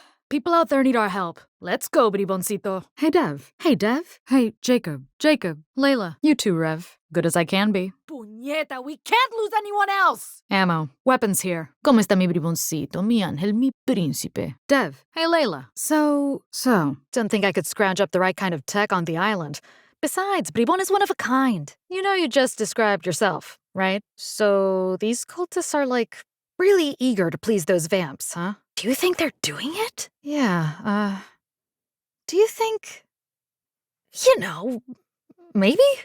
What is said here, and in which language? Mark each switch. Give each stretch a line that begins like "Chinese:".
English: People out there need our help. Let's go, briboncito. Hey, Dev. Hey, Dev. Hey, Jacob. Jacob. Layla. You too, Rev. Good as I can be. Puñeta, we can't lose anyone else! Ammo. Weapons here.
Spanish: ¿Cómo está mi briboncito, mi ángel, mi príncipe?
English: Dev. Hey, Layla. So. Didn't think I could scrounge up the right kind of tech on the island. Besides, Bribon is one of a kind. You know you just described yourself, right? So these cultists are, like, really eager to please those vamps, huh? Do you think they're doing it? Yeah, do you think... You know, maybe?